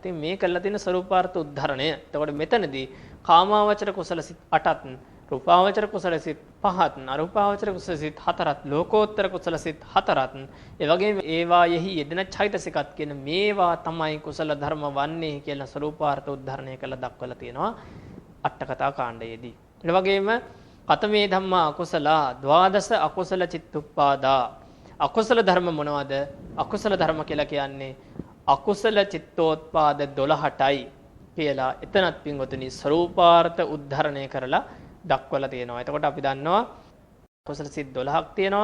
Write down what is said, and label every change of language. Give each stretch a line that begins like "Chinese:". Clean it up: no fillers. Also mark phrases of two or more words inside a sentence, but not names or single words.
Sinhala: ඉතින් මේ කරලා තියෙන ස්වરૂපාර්ථ උද්ධරණය. එතකොට මෙතනදී කාමාවචර කුසල සිත් 8ත්, රූපාවචර කුසල සිත් 5ත්, අරූපාවචර කුසල සිත් 4ත්, ලෝකෝත්තර කුසල සිත් 4ත්, ඒ වගේම ඒවායෙහි යෙදෙන චෛතසිකත් කියන මේවා තමයි කුසල ධර්ම වන්නේ කියලා ස්වરૂපාර්ථ උද්ධරණය කළා දක්වලා තියෙනවා අට්ඨකථා කාණ්ඩයේදී.
Pali: ඒ වගේම කතමේ ධම්මා අකුසලා ද්වාදස අකුසල චිත්තුප්පාදා.
Sinhala: අකුසල ධර්ම මොනවද? අකුසල ධර්ම කියලා කියන්නේ අකුසල චිත්තෝත්පාද 12ටයි කියලා එතනත් පින්වතුනි ස්වરૂපාර්ථ උද්ධරණය කරලා දක්වලා තියෙනවා. එතකොට අපි දන්නවා කුසල සිත් 12ක් තියෙනවා.